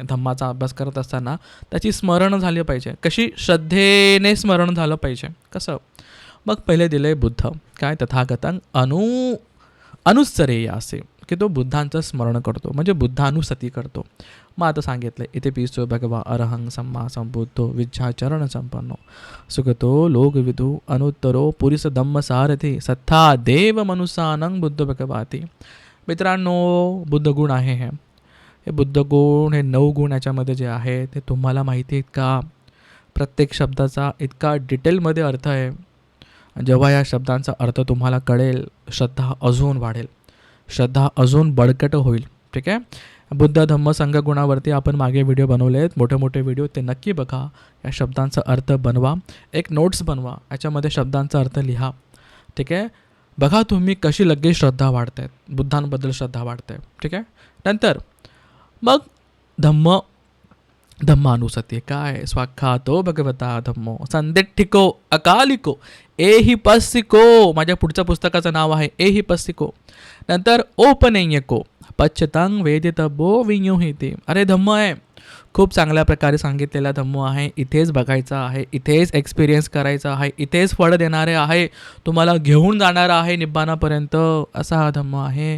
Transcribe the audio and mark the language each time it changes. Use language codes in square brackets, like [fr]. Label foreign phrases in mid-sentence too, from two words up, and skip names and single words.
[mr] धम्माचा अभ्यास करत असताना त्याची स्मरण झाली पाहिजे. कशी? श्रद्धेने स्मरण झालं पाहिजे. कसं? मग पहिले दिले बुद्ध काय? [pi] तथागतं अनुसरेय [mr] असे, की तो बुद्धांचं स्मरण करतो, म्हणजे बुद्धानुसती करतो. मग आता सांगितलं इथे [pi] पिसो भगवा अरहंग सम्मा संबुद्धो विद्याचरण संपन्नो सुगतो लोकविदु अनुत्तरो पुरिस धम्म सारथी सत्था देव मनुसानंग बुद्ध भगवाती. [mr] मित्रांनो, बुद्ध गुण आहे हे बुद्ध गुण, हे 9 गुण याच्यामध्ये जे आहे ते तुम्हाला माहिती आहेत का? प्रत्येक शब्दाचा इतका डिटेलमध्ये अर्थ आहे. जेव्हा या शब्दांचा अर्थ तुम्हाला कळेल, श्रद्धा अजून वाढेल, श्रद्धा अजून बळकट होईल. ठीक आहे. बुद्ध धम्म संघ गुणावरती आपण मागे व्हिडिओ बनवले आहेत, मोठे मोठे व्हिडिओ, ते नक्की बघा. या शब्दांचा अर्थ बनवा, एक नोट्स बनवा, याच्यामध्ये शब्दांचा अर्थ लिहा. ठीक आहे. बघा तुम्ही कशी लगेच श्रद्धा वाढत आहेत, बुद्धांबद्दल श्रद्धा वाढते. ठीक आहे. नंतर मग धम्मानुसती काय? [pi] स्वाख्यातो भगवता धम्मो संदिठ्ठिको अकालिको एहि पस्सिको. [mr] माझ्या पुढच्या पुस्तकाचं नाव आहे एहि पस्सिको. नंतर [pi] ओपनेयको पच्यतांग वेदितबो विन्युहिते. [mr] अरे धम्म आहे, खूप चांगल्या प्रकारे सांगितलेला धम्म आहे. इथेच बघायचा आहे, इथेच एक्सपिरियन्स करायचा आहे, इथेच फळ देणारे आहे, तुम्हाला घेऊन जाणारा आहे निब्बाणापर्यंत, असा हा धम्म आहे.